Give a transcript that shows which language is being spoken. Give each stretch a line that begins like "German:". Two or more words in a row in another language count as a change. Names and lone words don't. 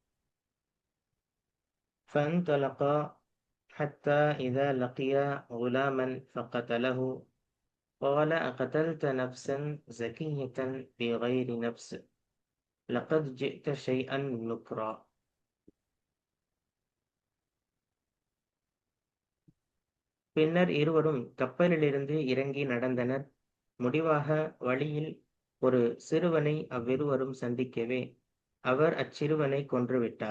Arabic: فانطلقا حتى إذا لقيا غلاما فقتله قال أقتلت نفسا زكية بغير نفس لقد جئت شيئا نكرا.
Tamil: பின்னர் இருவரும் கப்பலிலிருந்து இறங்கி நடந்தனர். முடிவாக வழியில் ஒரு சிறுவனை அவ்விருவரும் சந்திக்கவே அவர் அச்சிறுவனை கொன்றுவிட்டார்.